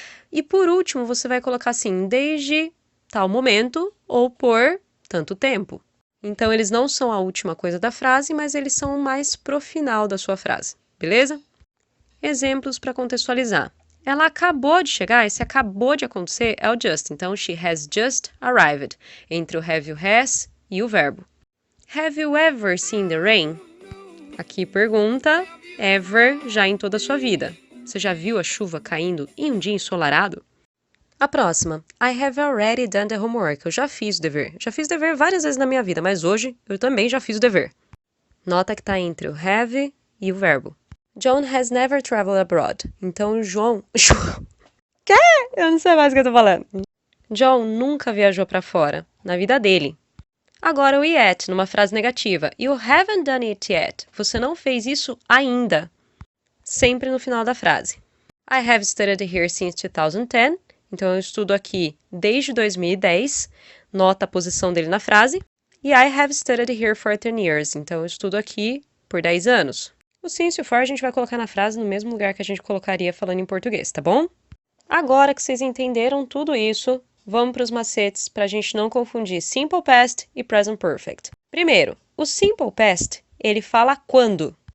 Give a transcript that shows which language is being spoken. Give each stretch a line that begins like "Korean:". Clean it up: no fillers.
Portuguese: E por último, você vai colocar assim, desde tal momento ou por tanto tempo. Então, eles não são a última coisa da frase, mas eles são mais pro final da sua frase, beleza? Exemplos para contextualizar. Ela acabou de chegar, esse acabou de acontecer é o just. Então,
English: she has just arrived,
Portuguese: entre o have e o has e o verbo.
English: Have you ever seen the rain?
Portuguese: Aqui pergunta, ever, já em toda a sua vida. Você já viu a chuva caindo em um dia ensolarado? A próxima,
English: I have already done the homework.
Portuguese: Eu já fiz o dever. Já fiz o dever várias vezes na minha vida, mas hoje eu também já fiz o dever. Nota que está entre o have e o verbo.
English: John has never traveled abroad.
Portuguese: Então, João... Quê? Eu não sei mais o que eu tô falando. John nunca viajou para fora, na vida dele. Agora o yet, numa frase negativa.
English: You haven't done it yet.
Portuguese: Você não fez isso ainda. Sempre no final da frase.
English: I have studied here since 2010.
Portuguese: Então, eu estudo aqui desde 2010. Nota a posição dele na frase.
English: E I have studied here for 10 years.
Portuguese: Então, eu estudo aqui por 10 anos. O since e o for a gente vai colocar na frase no mesmo lugar que a gente colocaria falando em português, tá bom? Agora que vocês entenderam tudo isso, vamos para os macetes para a gente não confundir Simple Past e Present Perfect. Primeiro, o Simple Past, ele fala quando.